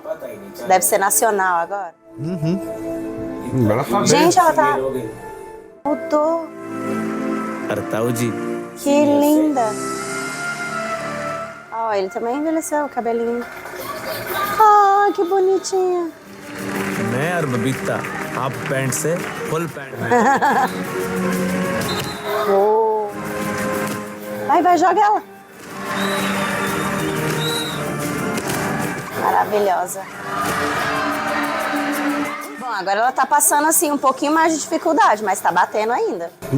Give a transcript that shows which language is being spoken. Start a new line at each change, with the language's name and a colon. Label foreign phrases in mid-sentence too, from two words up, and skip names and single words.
Portuguese: Deve ser nacional agora. Ela tá Gente, bem. ela tá... Mudou. Artauji. Que linda. Ó, ele também envelheceu o cabelinho. Ah, que bonitinha.
Hindi: मैं और बबीता
English: half pant
Hindi: से
English: full pant
Hindi: में
Portuguese: Oh. Vai, joga ela. Maravilhosa. Bom, agora ela tá passando assim um pouquinho mais de dificuldade, mas tá batendo ainda.